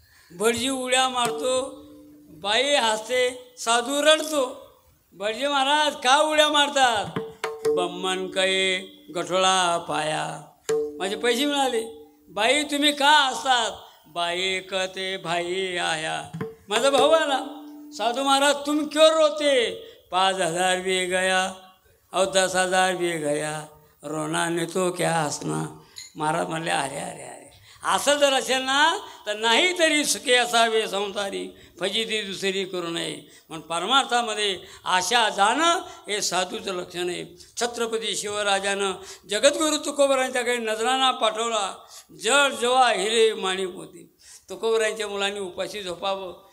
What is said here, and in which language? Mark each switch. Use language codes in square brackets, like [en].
[mr] भटजी उड्या मारतो, बाई हसते, साधू रडतो. भटजी महाराज का उड्या मारतात? [hi] बम्मन कै गठोळा पाया, [mr] माझे पैसे मिळाले. बाई तुम्ही का हसतात? [hi] बाई कहते भाई आया, [mr] माझा भाऊ आला. [hi] साधू महाराज तुम क्यों रोते? 5,000 भी गया और 10,000 भी गया, रोना ने तो क्या हंसना. [mr] महाराज म्हणले, अरे अरे अरे, असं जर असेल ना तर नाही तरी सुखे असावे संसारी, फजिती दुसरी करू नये. म्हणून परमार्थामध्ये आशा जाणं हे साधूचं लक्षण आहे. छत्रपती शिवराजानं जगद्गुरू तुकोबरायांच्याकडे नजराणा पाठवला. जड जवा हिरे माणिक होती. तुकोबरायांच्या मुलांनी उपाशी झोपावं.